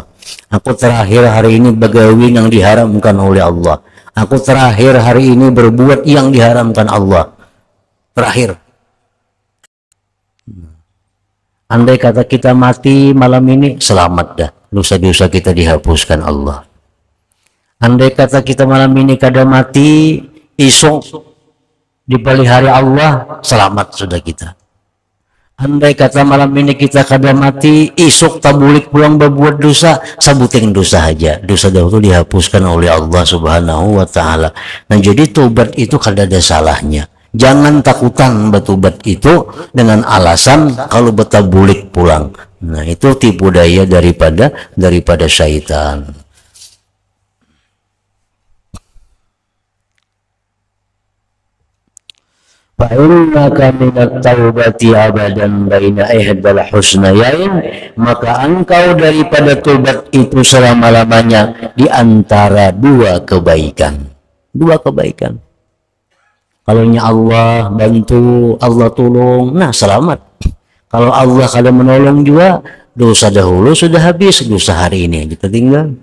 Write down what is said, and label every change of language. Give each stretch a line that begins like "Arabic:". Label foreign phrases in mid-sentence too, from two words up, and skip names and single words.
Indonesian: Aku terakhir hari ini begawi yang diharamkan oleh Allah. Aku terakhir hari ini berbuat yang diharamkan Allah. Terakhir. Andai kata kita mati malam ini, selamat dah. Dosa-dosa kita dihapuskan Allah. Andai kata kita malam ini kada mati, esok dipelihara Allah, selamat sudah kita. Andai kata malam ini kita kada mati, esok tabulik pulang berbuat dosa, sabuting dosa aja. Dosa dahulu dihapuskan oleh Allah
Arabic: سبحانه وتعالى.
Indonesian: Nah jadi tobat itu kada ada salahnya. Jangan takutan bertobat itu dengan alasan kalau betabulik pulang. Nah itu tipu daya daripada syaitan.
Arabic: فإنك من التوبة أبدا بين إحدى الحسنيين,
Indonesian: maka engkau daripada tobat itu selama-lamanya di antara dua kebaikan. Dua kebaikan. Kalau Allah bantu, Allah tolong, nah selamat. Kalau Allah kada menolong juga, dosa dahulu sudah habis, dosa hari ini kita tinggal.